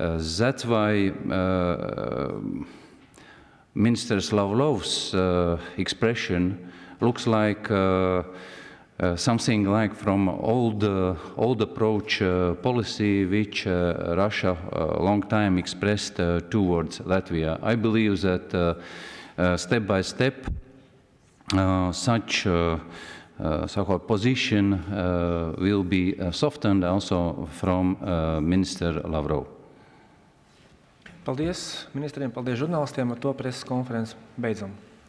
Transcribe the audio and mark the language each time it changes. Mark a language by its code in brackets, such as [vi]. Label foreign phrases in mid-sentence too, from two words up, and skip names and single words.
[en] That's why Minister Lavrov's expression looks like something like from old approach policy which Russia a long time expressed towards Latvia. I believe that step by step such so-called position will be softened also from Minister Lavrov. [lv] Paldies ministriem, paldies žurnālistiem, ar to preses konferenci beidzam.